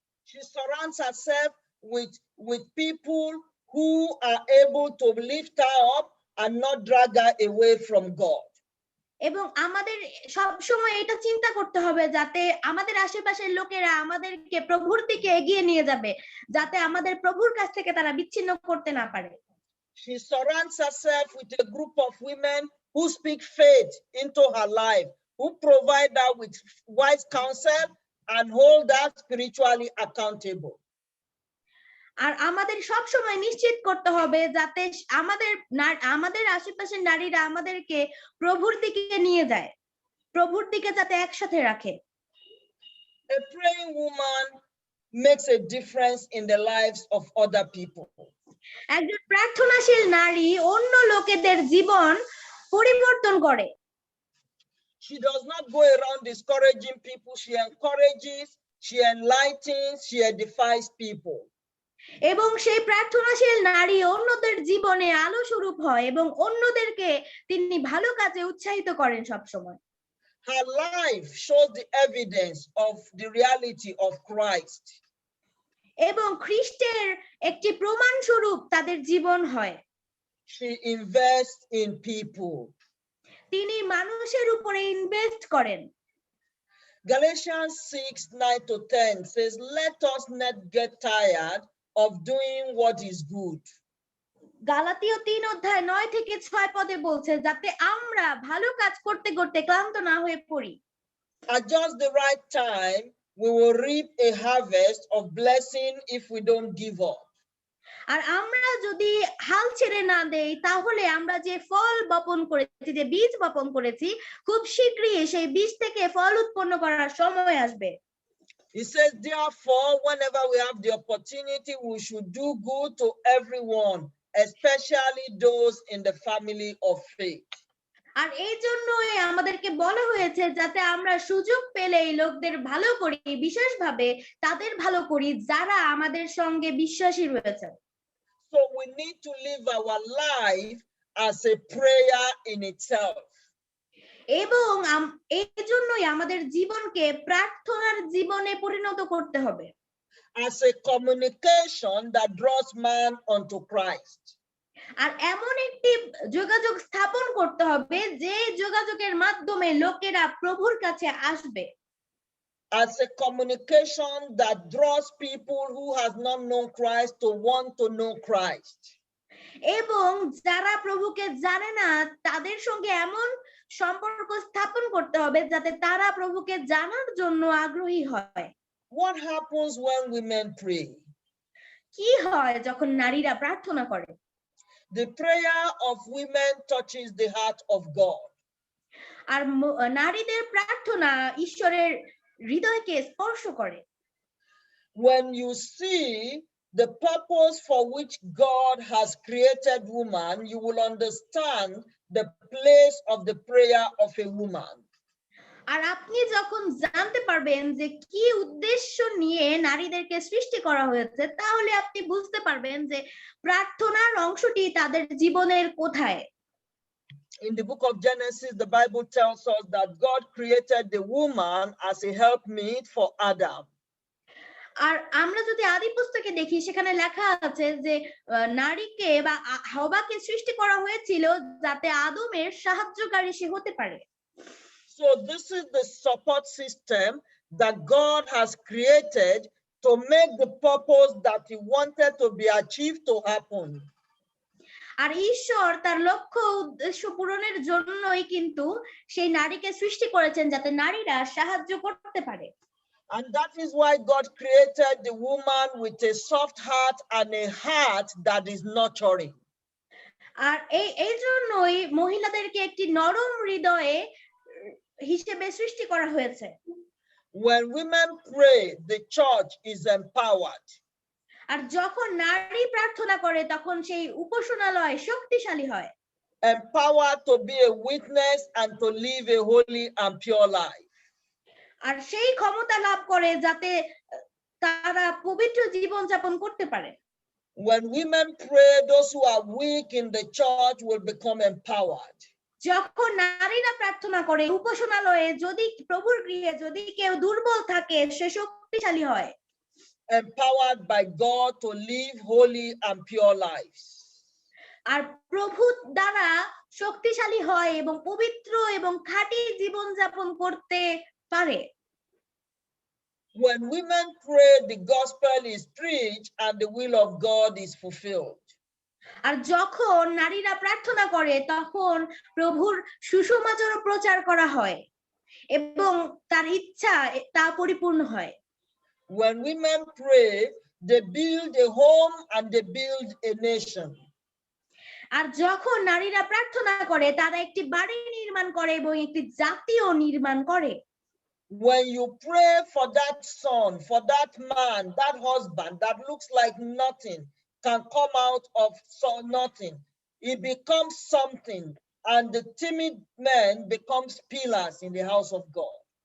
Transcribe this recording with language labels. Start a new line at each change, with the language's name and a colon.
English: She surrounds herself with people who are able to lift her up and not drag her away from God.
Bangla: এবং আমাদের সব সময় এটা চিন্তা করতে হবে যাতে আমাদের আশেপাশের লোকেরা আমাদেরকে প্রভুর দিকে এগিয়ে নিয়ে যাবে, যাতে আমাদের প্রভুর কাছ থেকে তারা বিচ্ছিন্ন করতে না পারে।
English: She surrounds herself with a group of women who speak faith into her life, who provide her with wise counsel and hold her spiritually accountable.
Bangla: আর আমাদের সব সময় নিশ্চিত করতে হবে যাতে আমাদের আশেপাশের নারীরা আমাদেরকে প্রভুর দিকে নিয়ে যায়, প্রভুর দিকে যাতে একসাথে রাখে।
English: A praying woman makes a difference in the lives of other people.
Bangla: একজন প্রার্থনাশীল নারী অন্য লোকেদের জীবন পরিবর্তন করে।
English: She does not go around discouraging people. She encourages, she enlightens, she edifies people.
Bangla: এবং সেই প্রার্থনাশীল নারী অন্যদের জীবনে আলো স্বরূপ হয় এবং অন্যদেরকে তিনি ভালো কাজে উৎসাহিত করেন সব সময়।
English: Her life shows the evidence of the reality of Christ.
Bangla: এবং খ্রিস্টের একটি প্রমাণ স্বরূপ তাদের জীবন হয়।
English: She invests in people.
Bangla: তিনি মানুষের উপরে ইনভেস্ট করেন।
English: Galatians 6:9-10 says, let us not get tired of doing what is good.
Bangla: গালাতীয় 3:9-6 বলছে যাতে আমরা ভালো কাজ করতে করতে ক্লান্ত না হয়ে পড়ি।
English: At just the right time, we will reap a harvest of blessing if we don't give up.
Bangla: আর আমরা যদি হাল ছেড়ে না দেই তাহলে আমরা যে ফল বপন করেছি, যে বীজ বপন করেছি, খুব শীঘ্রই সেই বীজ থেকে ফল উৎপন্ন করার সময় আসবে।
English: He says, therefore, whenever we have the opportunity, we should do good to everyone, especially those in the family of faith.
Bangla: আর এই জন্যই আমাদেরকে বলা হয়েছে যাতে আমরা সুযোগ পেলেই লোকদের ভালো করি, বিশেষভাবে তাদের ভালো করি যারা আমাদের সঙ্গে বিশ্বাসী রয়েছে।
English: So we need to live our life as a prayer in itself.
Bangla: এবং এই জন্যই আমাদের জীবনকে প্রার্থনার জীবনে পরিণত করতে হবে।
English: As a communication that draws man unto Christ.
Bangla: আর এমন একটি যোগাযোগ স্থাপন করতে হবে যে যোগাযোগের মাধ্যমে লোকেরা প্রভুর কাছে আসবে।
English: As a communication that draws people who has not known Christ to want to know Christ.
Bangla: এবং যারা প্রভুকে জানে না তাদের সঙ্গে এমন সম্পর্ক স্থাপন করতে হবে যাতে তারা প্রভুকে জানার জন্য আগ্রহী হয়।
English: What happens when women pray?
Bangla: কি হয় যখন নারীরা প্রার্থনা করে?
English: The prayer of women touches the heart of God.
Bangla: আর নারীদের প্রার্থনা ঈশ্বরের হৃদয়কে স্পর্শ করে।
English: When you see the purpose for which God has created woman, you will understand the place of the prayer of a woman.
Bangla: আর আপনি যখন জানতে পারবেন যে কি উদ্দেশ্য নিয়ে নারীদেরকে সৃষ্টি করা হয়েছে, তাহলে আপনি বুঝতে পারবেন যে প্রার্থনার অংশটি তাদের জীবনের কোথায়।
English: In the book of Genesis, the Bible tells us that God created the woman as a helpmeet for Adam.
Bangla: আর আমরা যদি আদি পুস্তকে দেখি সেখানে লেখা আছে যে নারীকে বা হাওয়াকে সৃষ্টি করা হয়েছিল যাতে আদমের সাহায্যকারী সে হতে পারে।
English: So this is the support system that God has created to make the purpose that he wanted to be achieved to happen.
Bangla: আর ঈশ্বর তার লক্ষ্য উদ্দেশ্য পূরণের জন্যই কিন্তু সেই নারীকে সৃষ্টি করেছেন যাতে নারীরা সাহায্য করতে পারে।
English: And that is why God created the woman with a soft heart and a heart that is nurturing.
Bangla: আর এই জন্যই মহিলাদেরকে একটি নরম হৃদয়ে হিসেবে সৃষ্টি করা হয়েছে।
English: When women pray, the church is empowered.
Bangla: আর যখন নারী প্রার্থনা করে তখন সেই উপাসনালয় শক্তিশালী হয়।
English: Empowered to be a witness and to live a holy and pure life.
Bangla: আর সেই ক্ষমতা লাভ করে যাতে তারা পবিত্র জীবন যাপন করতে পারে।
English: When women pray, those who are weak in the church will become empowered.
Bangla: যখন নারীরা প্রার্থনা করে উপাসনালয়ে যদি প্রভুর গৃহে যদি কেউ দুর্বল থাকে সে শক্তিশালী হয়।
English: Empowered by God to live holy and pure lives.
Bangla: আর প্রভু দ্বারা শক্তিশালী হয় এবং পবিত্র এবং খাঁটি জীবন যাপন করতে পারে।
English: When women pray, the gospel is preached and the will of God is fulfilled.
Bangla: আর যখন নারীরা প্রার্থনা করে তখন প্রভুর সুসমাচার প্রচার করা হয় এবং তার ইচ্ছা তা পরিপূর্ণ হয়।
English: When women pray, they build a home and they build a nation.
Bangla: আর যখন নারীরা প্রার্থনা করে তারা একটি বাড়ি নির্মাণ করে এবং একটি জাতীয় নির্মাণ করে।
English: When you pray for that son, for that man, that husband that looks like nothing can come out of nothing, he becomes something, and the timid men becomes pillars in the house of God.